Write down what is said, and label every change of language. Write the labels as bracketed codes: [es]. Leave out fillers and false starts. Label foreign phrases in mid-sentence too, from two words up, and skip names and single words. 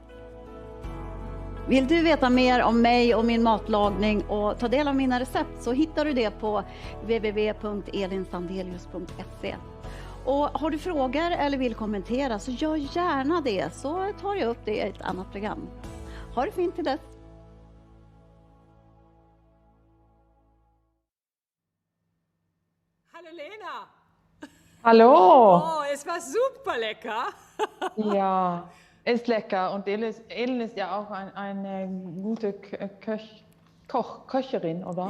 [sv] Vill du veta mer om mig och min matlagning och ta del av mina recept så hittar du det på www.elinsandelius.se. Och har du frågor eller vill kommentera så gör gärna det så tar jag upp det i ett annat program. Ha det fint till dess! [de] Hallo Lena! Hallo! Oh, es war super lecker! Ja, ist lecker und Elin ist ja auch eine gute Köcherin, oder?